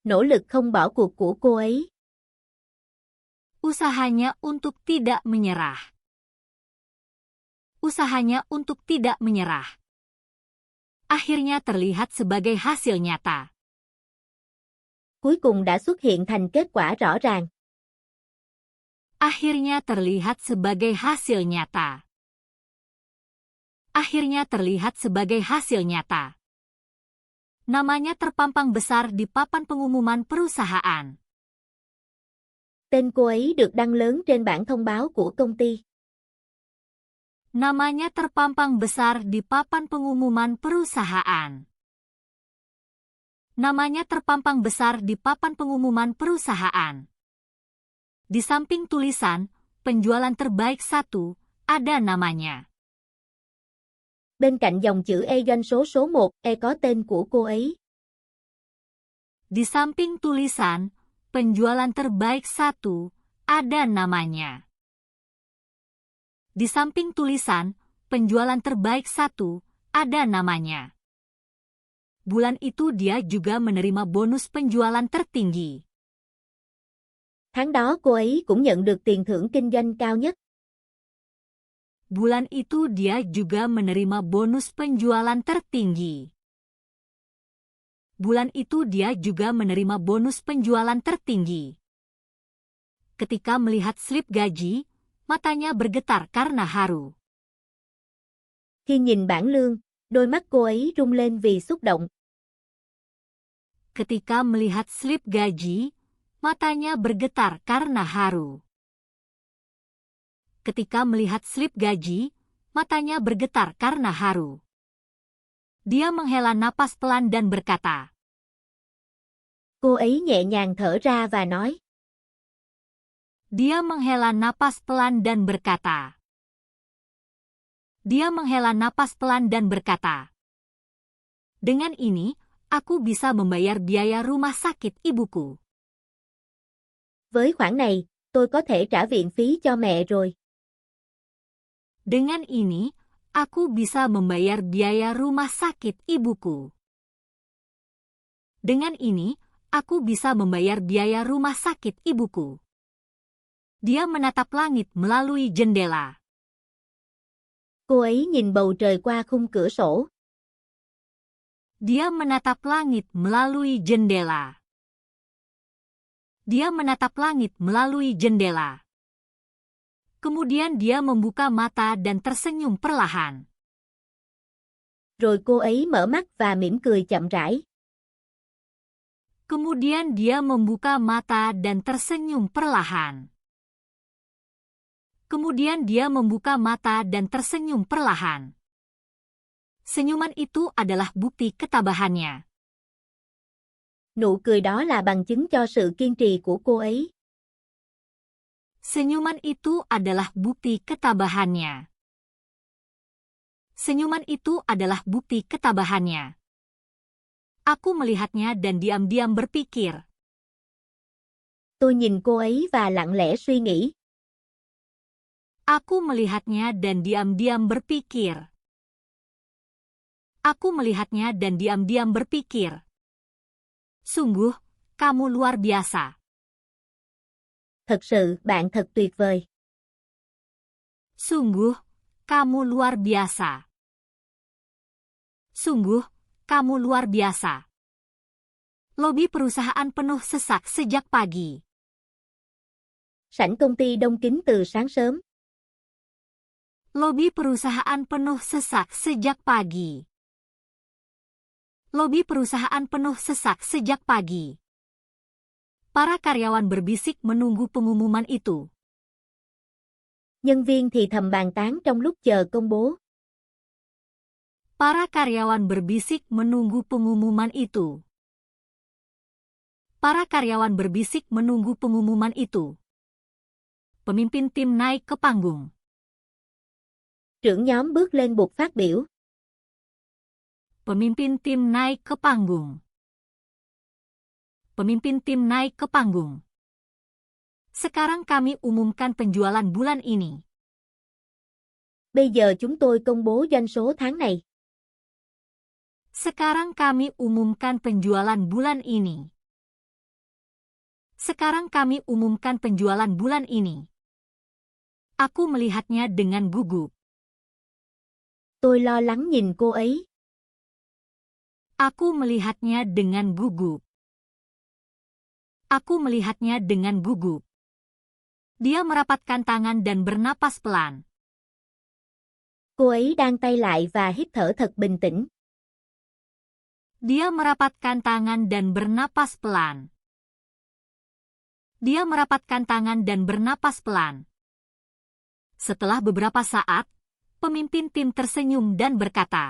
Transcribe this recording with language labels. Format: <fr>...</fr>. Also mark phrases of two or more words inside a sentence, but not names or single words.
<vi>Nỗ lực không bỏ cuộc của cô ấy.</vi> <id>Usahanya untuk tidak menyerah. Usahanya untuk tidak menyerah. Akhirnya terlihat sebagai hasil nyata.</id> <vi>Cuối cùng đã xuất hiện thành kết quả rõ ràng.</vi> <id>Akhirnya terlihat sebagai hasil nyata. Akhirnya terlihat sebagai hasil nyata. Namanya terpampang besar di papan pengumuman perusahaan.</id> <vi>Tên cô ấy được đăng lớn trên bảng thông báo của công ty.</vi> <id>Namanya terpampang besar di papan pengumuman perusahaan. Namanya terpampang besar di papan pengumuman perusahaan. Di samping tulisan, penjualan terbaik 1, ada namanya.</id> <vi>Bên cạnh dòng chữ E doanh số số 1, E có tên của cô ấy.</vi> <id>Di samping tulisan, penjualan terbaik 1, ada namanya. Di samping tulisan, penjualan terbaik 1, ada namanya. Bulan itu dia juga menerima bonus penjualan tertinggi.</id> <vi>Tháng đó cô ấy cũng nhận được tiền thưởng kinh doanh cao nhất.</vi> <id>Bulan itu dia juga menerima bonus penjualan tertinggi. Bulan itu dia juga menerima bonus penjualan tertinggi. Ketika melihat slip gaji, matanya bergetar karena haru.</id> <vi>Khi nhìn bảng lương, đôi mắt cô ấy rung lên vì xúc động.</vi> <id>Ketika melihat slip gaji, matanya bergetar karena haru. Ketika melihat slip gaji, matanya bergetar karena haru. Dia menghela napas pelan dan berkata.</id> <vi>Cô ấy nhẹ nhàng thở ra và nói.</vi> <id>Dia menghela napas pelan dan berkata. Dia menghela napas pelan dan berkata. Dengan ini, aku bisa membayar biaya rumah sakit ibuku.</id> <vi>Với khoản này, tôi có thể trả viện phí cho mẹ rồi.</vi> <id>Dengan ini, aku bisa membayar biaya rumah sakit ibuku. Dengan ini, aku bisa membayar biaya rumah sakit ibuku. Dia menatap langit melalui jendela.</id> <vi>Cô ấy nhìn bầu trời qua khung cửa sổ.</vi> <id>Dia menatap langit melalui jendela. Dia menatap langit melalui jendela. Kemudian dia membuka mata dan tersenyum perlahan.</id> <vi>Rồi cô ấy mở mắt và mỉm cười chậm rãi.</vi> <id>Kemudian dia membuka mata dan tersenyum perlahan. Kemudian dia membuka mata dan tersenyum perlahan. Senyuman itu adalah bukti ketabahannya.</id> <vi>Nụ cười đó là bằng chứng cho sự kiên trì của cô ấy.</vi> <id>Senyuman itu adalah bukti ketabahannya. Senyuman itu adalah bukti ketabahannya. Aku melihatnya dan diam-diam berpikir.</id> <vi>Tôi nhìn cô ấy và lặng lẽ suy nghĩ.</vi> <id>Aku melihatnya dan diam-diam berpikir. Aku melihatnya dan diam-diam berpikir. Sungguh, kamu luar biasa.</id> <vi>Thật sự, bạn thật tuyệt vời.</vi> <id>Sungguh, kamu luar biasa. Sungguh, kamu luar biasa. Lobi perusahaan penuh sesak sejak pagi.</id> <vi>Sảnh công ty đông kín từ sáng sớm.</vi> <id>Lobi perusahaan penuh sesak sejak pagi. Lobi perusahaan penuh sesak sejak pagi. Para karyawan berbisik menunggu pengumuman itu.</id> <vi>Nhân viên thì thầm bàn tán trong lúc chờ công bố.</vi> <id>Para karyawan berbisik menunggu pengumuman itu. Para karyawan berbisik menunggu pengumuman itu. Pemimpin tim naik ke panggung.</id> <vi>Trưởng nhóm bước lên bục phát biểu.</vi> <id>Pemimpin tim naik ke panggung. Pemimpin tim naik ke panggung. Sekarang kami umumkan penjualan bulan ini.</id> <vi>Bây giờ chúng tôi công bố doanh số tháng này.</vi> <id>Sekarang kami umumkan penjualan bulan ini. Sekarang kami umumkan penjualan bulan ini. Aku melihatnya dengan gugup.</id> <vi>Tôi lo lắng nhìn cô ấy.</vi> <id>Aku melihatnya dengan gugup. Aku melihatnya dengan gugup. Dia merapatkan tangan dan bernapas pelan. Cô ấy đan tay lại và hít thở thật bình tĩnh. Dia merapatkan tangan dan bernapas pelan. Dia merapatkan tangan dan bernapas pelan. Setelah beberapa saat, pemimpin tim tersenyum dan berkata.</id>